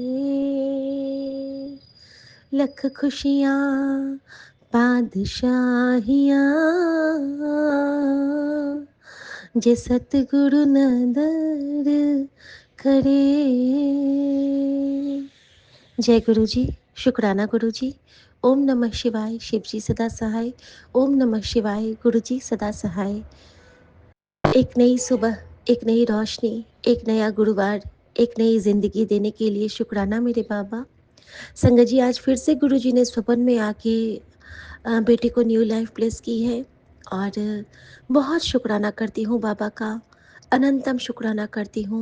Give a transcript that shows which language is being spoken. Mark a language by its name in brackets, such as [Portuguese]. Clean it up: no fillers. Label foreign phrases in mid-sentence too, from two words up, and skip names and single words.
[Punjabi] ਲਖ ਖੁਸੀਆ ਪਾਤਿਸਾਹੀਆ ਜੇ ਸਤਿਗੁਰੁ ਨ ਦਰ ਕਰੇ। [Hindi] जय गुरु जी। शुक्राना गुरु जी। [Sanskrit] ओम नमः शिवाय। [Hindi] शिव जी सदा सहाय। [Sanskrit] ओम नमः शिवाय। [Hindi] गुरु जी सदा सहाय। एक नई सुबह, एक नई रोशनी, एक नया गुरुवार, एक नई जिंदगी देने के लिए शुक्राना मेरे बाबा। संगत जी, आज फिर से गुरु जी ने स्वप्न में आके बेटे को [English] new life bless [Hindi] की है और बहुत शुक्राना करती हूँ बाबा का, अनंतम शुक्राना करती हूँ।